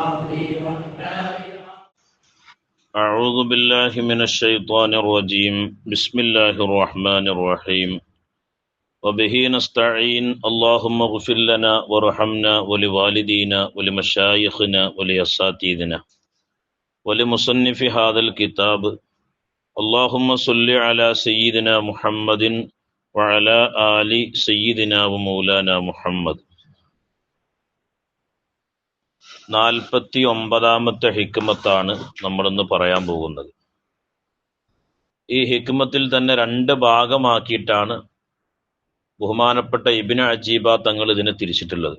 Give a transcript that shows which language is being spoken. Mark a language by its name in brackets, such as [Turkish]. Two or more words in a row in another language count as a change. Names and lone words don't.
[Arabic] أعوذ بالله من الشيطان الرجيم بسم الله الرحمن الرحيم وبه نستعين اللهم اغفر لنا وارحمنا ولوالدينا ولمشايخنا ولأساتذتنا ولمصنف هذا الكتاب اللهم صل على سيدنا محمد وعلى آل سيدنا ومولانا محمد. [Malayalam] 49ാമത്തെ ഹിക്മത്താണ് നമ്മളിന്ന് പറയാൻ പോകുന്നത്. ഈ ഹിക്മത്തിൽ തന്നെ 2 ഭാഗമാക്കിയിട്ടാണ് ബഹുമാനപ്പെട്ട ഇബ്നു അജീബ തങ്ങൾ ഇതിനെ തിരിച്ചിട്ടുള്ളത്.